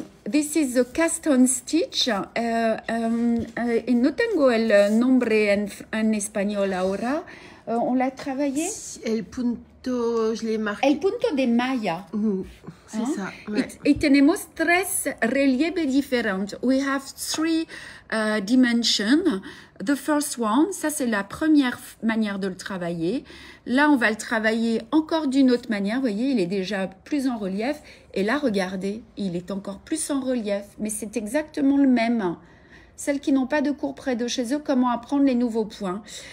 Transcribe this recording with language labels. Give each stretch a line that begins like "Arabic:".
English: This is the cast on stitch.
French: Et
Spanish: no tengo el nombre en
French: espagnol
Spanish: ahora.
French: On l'a travaillé.
Spanish: El punto,
French: je l'ai marqué.
Spanish: El punto de malla.
French: C'est ça. Ouais.
Spanish: Y tenemos tres relieves
French: différentes.
English: We have three dimensions. The first one,
French: ça c'est la première manière de le travailler. Là, on va le travailler encore d'une autre manière. Vous voyez, il est déjà plus en relief. Et là, regardez, il est encore plus en relief. Mais c'est exactement le même. Celles qui n'ont pas de cours près de chez eux, comment apprendre les nouveaux points?